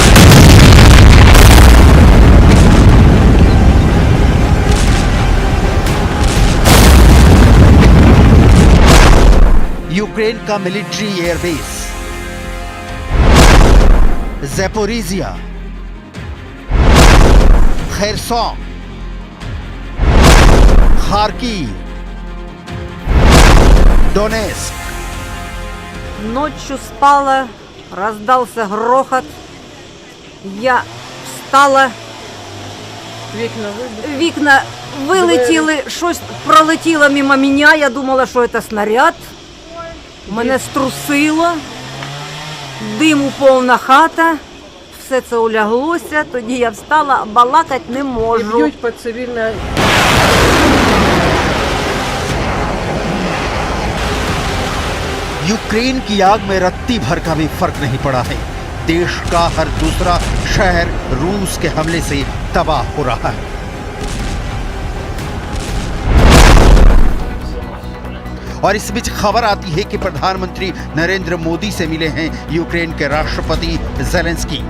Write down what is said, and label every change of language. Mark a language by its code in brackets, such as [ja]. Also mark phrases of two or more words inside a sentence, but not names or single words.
[hi] यूक्रेन का [en] military airbase [hi] ज़ैपोरिजिया, खेरसोन, खार्किव, Донецк. [ru] Ночью спала, раздался грохот. Я встала. [uk] Вікна вилетіли, щось пролетіло мимо мене. Я думала, що це снаряд. Мене струсило. Диму повна хата. Все це уляглося, тоді я встала, а балакати не можу. І б'ють по цивільній. [hi] यूक्रेन की आग में रत्ती भर का भी फर्क नहीं पड़ा है। देश का हर दूसरा शहर रूस के हमले से तबाह हो रहा है। और इस बीच खबर आती है कि प्रधानमंत्री नरेंद्र मोदी से मिले हैं यूक्रेन के राष्ट्रपति ज़ेलेंस्की।